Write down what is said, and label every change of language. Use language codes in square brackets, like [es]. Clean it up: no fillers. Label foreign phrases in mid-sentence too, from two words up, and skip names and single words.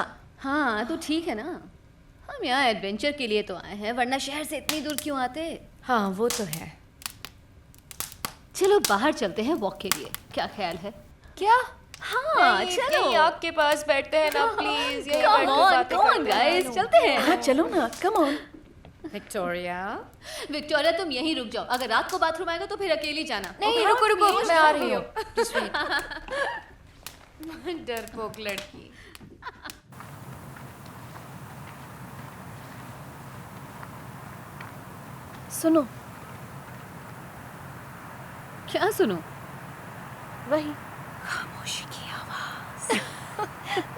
[hi] हाँ तो ठीक है ना, हम यहाँ एडवेंचर के लिए तो आए हैं, वरना शहर से इतनी दूर क्यों आते। हाँ वो तो है। चलो बाहर चलते हैं वॉक के लिए, क्या ख्याल है? क्या? हाँ नहीं, चलो। यहीं आग के पास बैठते हैं ना प्लीज। यहीं Come बैठ के on, बातें [en] come on [hi] करते हैं। guys, चलते हैं। हाँ चलो ना, [en] come on. [hi] विक्टोरिया। विक्टोरिया तुम यहीं रुक जाओ, अगर रात को बाथरूम आएगा तो फिर अकेली जाना। नहीं Okay? रुको रुको, Please, मैं आ stop रही here. हूँ। [en] Just wait। [hi] डरपोक लड़की। सुनो, क्या सुनो? वही खामोशी की आवाज।